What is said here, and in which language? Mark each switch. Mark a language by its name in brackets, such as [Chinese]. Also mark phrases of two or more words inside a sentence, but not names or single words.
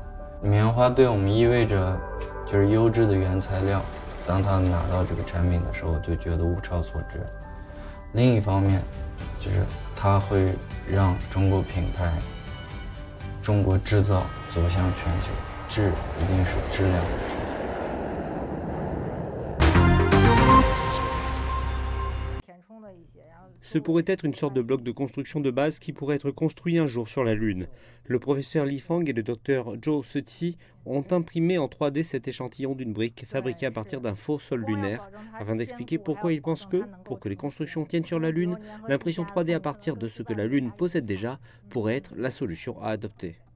[Chinese] 棉花对我们意味着就是优质的原材料，当他拿到这个产品的时候，就觉得物超所值。另一方面，就是它会让中国品牌、中国制造走向全球，质一定是质量的质。 [French] Ce pourrait être une sorte de bloc de construction de base qui pourrait être construit un jour sur la Lune. Le professeur Li Fang et le docteur Zhou Seti ont imprimé en 3D cet échantillon d'une brique fabriquée à partir d'un faux sol lunaire, afin d'expliquer pourquoi ils pensent que, pour que les constructions tiennent sur la Lune, l'impression 3D à partir de ce que la Lune possède déjà pourrait être la solution à adopter.